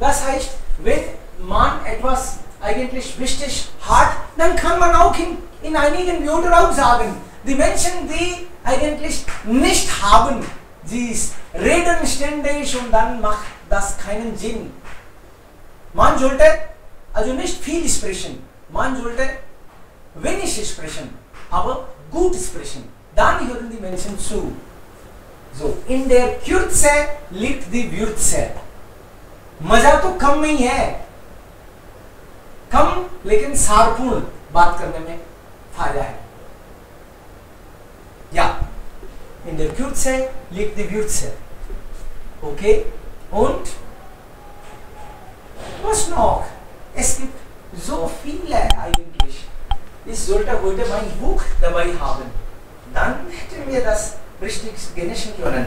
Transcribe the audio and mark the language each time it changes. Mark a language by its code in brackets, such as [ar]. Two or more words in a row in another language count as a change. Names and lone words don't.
[de] Das heißt, wenn man etwas eigentlich wichtig hat, dann kann man auch in einigen Wörtern auch sagen, die Menschen, die eigentlich nicht haben, sie reden ständig und dann macht das keinen Sinn. Man sollte also nicht viel sprechen, man sollte wenig sprechen, aber gut sprechen. Dann hören die Menschen zu. So, in der Kürze liegt die Würze. [hi] मजा तो कम में ही है, कम लेकिन सारपूर्ण बात करने में फायदा है. [de] Ja, in der Kürze liegt die Würze. Okay? Und was noch? Es gibt so viele eigentlich. Ich sollte heute mein Buch dabei haben. Dann hätten wir das richtig genießen können.